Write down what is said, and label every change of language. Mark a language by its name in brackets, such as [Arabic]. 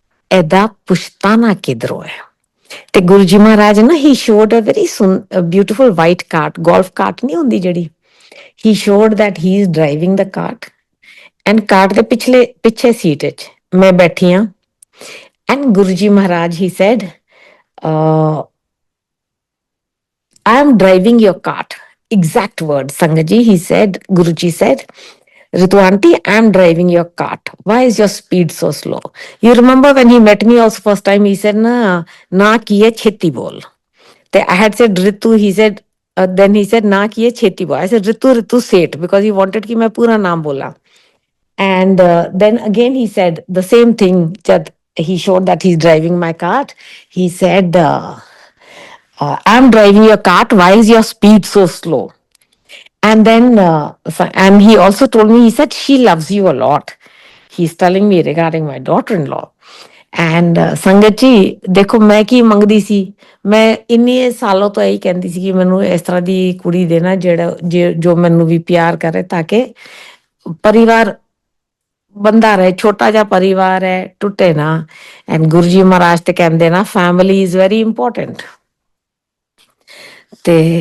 [Punjabi] ਇਹਦਾ ਪੁਸ਼ਤਾਨਾ ਕਿਧਰੋਂ ਹੈ ਤੇ ਗੁਰੂ ਜੀ ਮਹਾਰਾਜ ਨਾ [English] he showed a very beautiful white cart golf cart [Punjabi] ਨਹੀਂ ਹੁੰਦੀ ਜਿਹੜੀ [English] he showed that he is driving the cart and cart [Punjabi] ਦੇ ਪਿੱਛੇ ਸੀਟ ਵਿੱਚ ਮੈਂ ਬੈਠੀ ਹਾਂ and Guru ji Maharaj [English] he said I am driving your cart. Exact words, Sangaji. He said, Guruji said, Ritu auntie, I am driving your cart. Why is your speed so slow? You remember when he met me also first time, he said, [Punjabi] na kiye cheti bol. [English] I had said Ritu, he said, then he said, [Punjabi] na kiye cheti bol. [English] I said, Ritu Seth, because he wanted [Punjabi] ki main pura naam bola. [English] And then again he said the same thing. Jad he showed that he's driving my cart. He said, I'm driving your cart. Why is your speed so slow? And then, and he also told me, he said, she loves you a lot. He's telling me regarding my daughter-in-law. [Punjabi] And ਸੰਗਤ ਜੀ ਦੇਖੋ ਮੈਂ ਕੀ ਮੰਗਦੀ ਸੀ ਮੈਂ ਇੰਨੇ ਸਾਲੋਂ ਤੋਂ ਇਹੀ ਕਹਿੰਦੀ ਸੀ ਕਿ ਮੈਨੂੰ ਇਸ ਤਰ੍ਹਾਂ ਦੀ ਕੁੜੀ ਦੇਣਾ ਜੋ ਮੈਨੂੰ ਵੀ ਪਿਆਰ ਕਰੇ ਤਾਂ ਕਿ ਪਰਿਵਾਰ ਬੰਦਾ ਰਹੇ ਛੋਟਾ ਜਿਹਾ ਪਰਿਵਾਰ ਹੈ ਟੁੱਟੇ ਨਾ ਐਂਡ ਗੁਰੂ ਜੀ ਮਹਾਰਾਜ ਤੇ ਕਹਿੰਦੇ ਨਾ [English] family is very important [Punjabi] ਤੇ